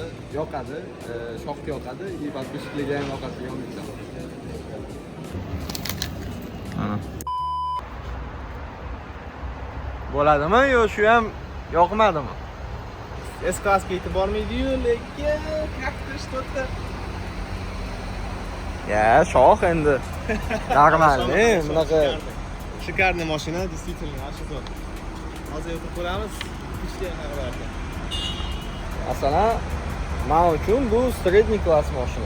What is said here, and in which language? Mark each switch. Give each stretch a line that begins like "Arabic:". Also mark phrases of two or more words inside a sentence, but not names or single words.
Uzbek: Yoqadi, shoxga yoqadi, и подписчикларga ham yoqadi, yoningizda. Ana. Bo'ladimi yo shu ham yoqmadimi? S-klassga yetib bormaydi-yu, lekin
Russian: как-то что-то.
Uzbek: Ya, shoh endi. Normalniy, bunaqa Шикарный mashina, действительно, yaxshi zo'r. Hozir o'tib ko'ramiz. Ishga qarayapti. masalan, men uchun bu sredniy klass mashina.